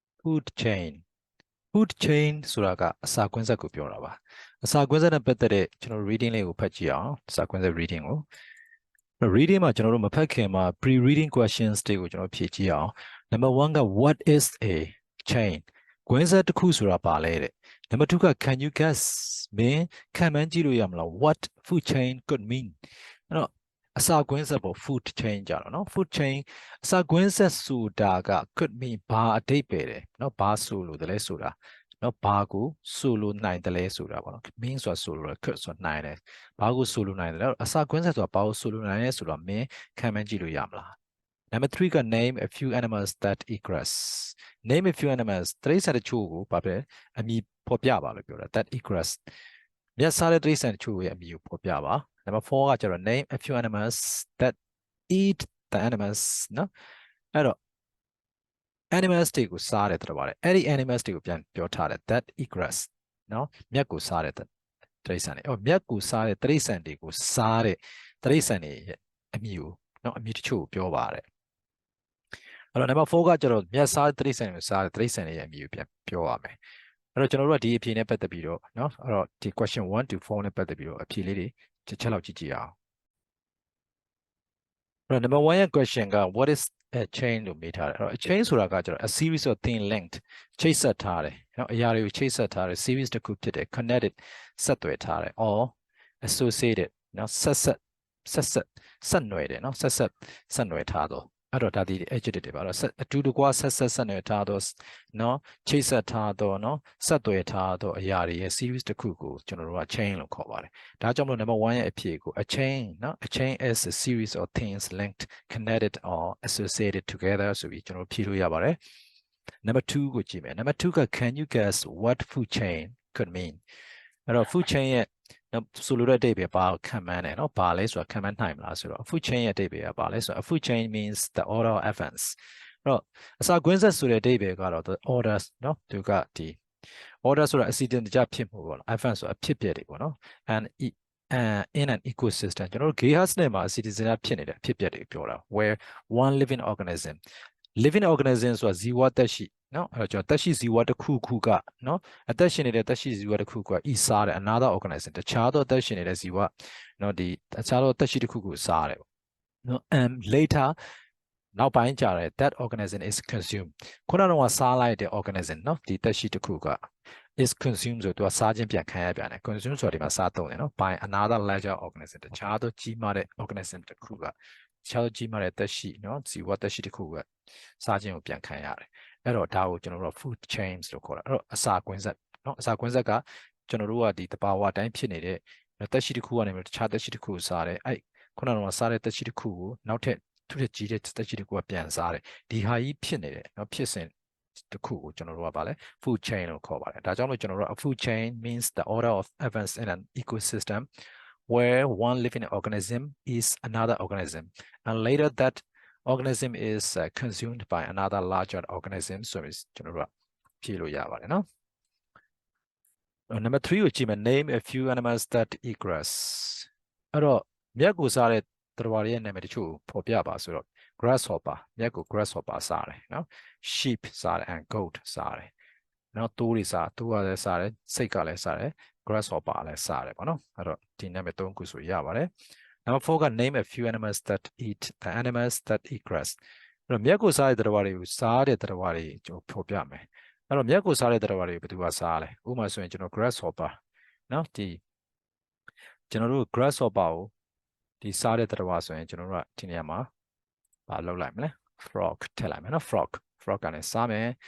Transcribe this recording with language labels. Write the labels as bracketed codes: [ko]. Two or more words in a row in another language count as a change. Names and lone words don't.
[en] food chain [my] ဆိုတာကအစာကွင်းဆက်ကိုပြောတာပါအစာကွင်းဆက်နဲ့ပတ်သက်တဲ့ကျွန်တော် reading လေးကိုဖတ်ကြည့်အောင်အစာကွင်းဆက် reading ကို reading မှာကျွန်တော်တို့မဖတ်ခင်မှာ [en] pre-reading questions [my] တွေကိုကျွန်တော်ဖြေကြည့်အောင် number 1က [en] what is a chain [my] ကွင်းဆက်တစ်ခုဆိုတာပါလဲတဲ့ number 2က [en] can you guess [my] မင်းခံမှန်းကြည့်လို့ရမလား [en] what food chain could mean [my] အဲ့ တော့အစာကွင်းဆက်ပေါ့ [en] food chain [my] ကြတော့နော် [en] food chain [my] အစာကွင်းဆက်ဆိုတာက [en] could mean [my] ဘာအဓိပ္ပာယ်တယ်နော်ဘာဆိုလို့တလဲဆိုတာနော်ဘာကိုဆိုလိုနိုင်တယ်လဲဆိုတာပေါ့နော် mean ဆိုတာဆိုလိုတယ် could ဆိုတာနိုင်တယ်ဘာကိုဆို လိုနိုင်တယ်လဲအစာကွင်းဆက်ဆိုတာဘာကိုဆိုလိုနိုင်လဲဆိုတော့မင်းခံမှန်းကြည့်လို့ရမလား Number 3က [en] name a few animals that eat grass name a few animals [my] တရိတ်ဆန်တချို့ကိုဘာပဲအမည် ဖော်ပြပါလို့ပြောတာ [en] that eat grass [my] မြတ်စားတဲ့တရိတ်ဆန်တချို့ရဲ့အမည်ကိုဖော်ပြပါ Number 4ကကျတော့ [en] name a few animals that eat the animals [my] နော်အဲ့ တော့ animals တွေကိုစားတယ်တော်ပါတယ်အဲ့ဒီ animals တွေကိုပြန်ပြောထားတယ် [en] that eat grass [my] နော်မြတ်ကိုစားတဲ့တရိတ်ဆန်တွေမြတ်ကိုစားတဲ့တရိတ်ဆန်တွေကိုစားတဲ့တရိတ်ဆန်တွေရဲ့အမည်ကိုနော်အမည်တချို့ကိုပြောပါတယ်အဲ့တော့ number 4ကကျတော့မြတ်စားတဲ့တရိတ်ဆန်ကိုစားတဲ့တရိတ်ဆန်တွေရဲ့အမည်ကိုပြန်ပြောရမယ်အဲ့တော့ကျွန်တော်တို့ကဒီအဖြေနဲ့ပတ်သက်ပြီးတော့နော်အဲ့တော့ဒီ [en] question 1 to 4 [my] နဲ့ပတ်သက်ပြီးတော့အဖြေလေးတွေတစ်ချက်လောက်ကြည့်ကြည့်အောင် အဲ့တော့ number 1ရဲ့ question က [en] what is a chain [my] လို့မေးထားတယ်အဲ့တော့ [en] a chain [my] ဆိုတာကကျတော့ [en] a series of thin linked [my] ချိတ်ဆက်ထားတယ်နော်အရာတွေကိုချိတ်ဆက်ထားတယ် series တစ်ခုဖြစ်တယ် connected ဆက်သွယ်ထားတယ် [en] or associated [my] နော်ဆက်နွယ်တယ် နော်ဆက်နွယ်ထားတော့အဲ့တော့ဒါဒီ adjective တွေပါတော့အတူတကွဆက်နွယ်ထားတော့နော်ချိတ်ဆက်ထားတော့နော်ဆက်သွယ်ထားတော့အရာတွေရဲ့ series တစ်ခုကိုကျွန်တော်တို့ က chain လို့ခေါ်ပါတယ်ဒါကြောင့်မလို့ number 1ရဲ့အဖြေကို [en] a chain [my] နော် [en] a chain is a series of things linked connected or associated together [my] ဆိုပြီး ကျွန်တော်ဖြေလို့ရပါတယ် number 2ကိုကြည့်မယ် number 2က [en] can you guess what food chain could mean [my] အဲ့တော့ [en] food chain [my] ရဲ့ဆိုလိုတဲ့အဓိပ္ပာယ်ဘာခံမှန်းတယ်နော်ဘာလဲဆိုတာခံမှန်းနိုင်မလားဆိုတော့ [en] food chain [my] ရဲ့အဓိပ္ပာယ်ကဘာလဲဆိုတော့ [en] food chain means the order of events [my] အဲ့တော့အစာကွင်းဆက်ဆိုတဲ့အဓိပ္ပာယ်ကတော့ [en] the orders [my] နော်သူကဒီ order ဆိုတာအစီအစဉ်တကျဖြစ်မှုပေါ့နော် events ဆိုတာအဖြစ်အပျက်တွေပေါ့နော် and [en] in an ecosystem [my] ကျွန်တော်တို့ Gehas နဲ့မှာအစီအစဉ်ဖြစ်နေတဲ့အဖြစ်အပျက်တွေပြောတာ [en] where one living organism [my] ဆိုတာဇီဝသက်ရှိနော်အဲ့တော့ကျွန်တော်သက်ရှိဇီဝတစ်ခုခုကနော်အသက်ရှင်နေတဲ့သက်ရှိဇီဝတစ်ခုကဤစားတယ် [en] another organism [my] တခြားသောအသက်ရှင်နေတဲ့ဇီဝနော်ဒီတခြားသောသက်ရှိတစ်ခုခုစား တယ်ပေါ့နော် [en] and later [my] နောက်ပိုင်းကျတယ် [en] that organism is consumed [my] ခုနကတော့စားလိုက်တဲ့ organism နော်ဒီသက်ရှိတစ်ခုက [en] is consumed [my] ဆိုတော့စားခြင်းပြန်ခံရပြန်တယ် consume ဆိုတာဒီမှာစားသုံးတယ်နော် [en] by another larger organism [my] တ ခြားသောကြီးမားတဲ့ organism တစ်ခုကခြားကြီးမားတဲ့သက်ရှိနော်ဇီဝသက်ရှိတစ်ခုကစားခြင်းကိုပြန်ခံရတယ်အဲ့တော့ဒါကိုကျွန်တော်တို့ [en] food chains [my] လို့ခေါ်တာအဲ့တော့ အစာကွင်းဆက်နော်အစာကွင်းဆက်ကကျွန်တော်တို့ကဒီတဘာဝတိုင်းဖြစ်နေတဲ့သက်ရှိတစ်ခုကနေတခြားသက်ရှိတစ်ခုကိုစား တယ်အဲ့ခုနကစားတဲ့သက်ရှိတစ်ခုကိုနောက်ထပ်သူ့ရဲ့ကြီးတဲ့သက်ရှိတစ်ခုကပြန်စားတယ်ဒီဟာကြီးဖြစ်နေတယ်နော်ဖြစ်စဉ်တစ်ခုကိုကျွန်တော်တို့ကဗာလဲ [en] food chain [my] လို့ခေါ်ပါတယ်ဒါကြောင့်မို့ကျွန်တော်တို့က [en] food chain means the order of events in an ecosystem where one living organism is another organism and later that organism is consumed by another larger organism [my] ဆိုပြီးကျွန်တော်တို့ဖြေလို့ရပါတယ်နော် number 3ကိုကြည့်မယ် [en] name a few animals that eat grass [my] အဲ့တော့မြက်ကိုစားတဲ့သတ္တဝါတွေရဲ့နာမည်တချို့ဖော်ပြပါဆိုတော့ grasshopper မြက်ကို grasshopper စားတယ်နော် sheep စားတယ် [en] and goat [my] စားတယ်နော်တိုးတွေစားတိုးကလည်းစားတယ်စိတ်ကလည်းစားတယ် grasshopper လည်းစားတယ်ပေါ့နော်အဲ့ တော့ဒီနာမည်3ခုဆိုရပါတယ်Number 4က [en] name a few animals that eat the animals that eat grass [my] အဲ့တော့မြက်ကိုစားတဲ့သတ္တဝါတွေကိုစားတဲ့သတ္တဝါတွေကျွန်တော်ဖော်ပြမယ်အဲ့တော့မြက်ကိုစားတဲ့သတ္တဝါတွေကိုဘယ်သူကစားလဲဥပမာဆိုရင်ကျွန်တော် grasshopper နော်ဒီကျွန်တော်တို့ grasshopper ကိုဒီစားတဲ့သတ္တဝါဆိုရင်ကျွန်တော်တို့ကဒီနေရာမှာမလုပ်လိုက်မလဲ frog ထည့်လိုက်မယ်နော် frog ကလည်းစားမယ်